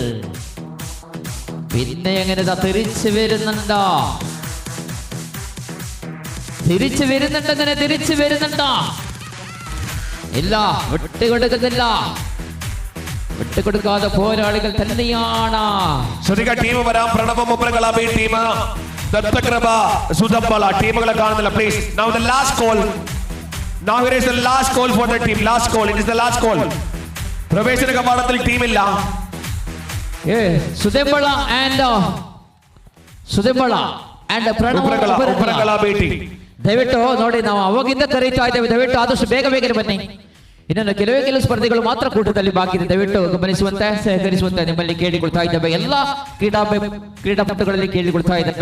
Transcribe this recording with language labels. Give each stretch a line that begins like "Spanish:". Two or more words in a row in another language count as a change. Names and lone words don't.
Malayalam: പിന്നെ എങ്ങനെ തിരിച്ചു വരുന്നുണ്ട്, തിരിച്ചു വരുന്നുണ്ട്, അങ്ങനെ തിരിച്ചു വരുന്നുണ്ട്. ഇല്ല, വിട്ടുകൊടുക്കുന്നില്ല. വിട്ടുകൊടുക്കാതെ പോരാളികൾ തന്നെയാണ്. ടീം വരാം. പ്രണവ മുമ്പ്രകള ബി ടീം, ദത്തകൃപ സുതമ്പല ടീമുകളെ കാണുന്നില്ല.
English: Please now the last call. Now here is the last call for the team. Last call. It is the last call.
Malayalam: പ്രവേശന കവാടത്തിൽ ടീമില്ല. സുതമ്പള ആൻഡ്
Kannada: ಪ್ರಣವ ದಯವಿಟ್ಟು ನೋಡಿ, ನಾವು ಅವಾಗಿಂದ ಕರೀತಾ ಇದ್ದೇವೆ. ದಯವಿಟ್ಟು ಆದಷ್ಟು ಬೇಗ ಬೇಗನೆ ಬನ್ನಿ. ಇನ್ನೊಂದು ಕೆಲವು ಸ್ಪರ್ಧೆಗಳು ಮಾತ್ರ ಕೂಟದಲ್ಲಿ ಬಾಕಿ ಇದೆ. ದಯವಿಟ್ಟು ಗಮನಿಸುವಂತೆ, ಸಹಕರಿಸುವಂತೆ ನಿಮ್ಮಲ್ಲಿ ಕೇಳಿಕೊಳ್ತಾ ಇದ್ದೇವೆ. ಎಲ್ಲ ಕ್ರೀಡಾಪಟುಗಳಲ್ಲಿ ಕೇಳಿಕೊಳ್ತಾ ಇದ್ದೇವೆ.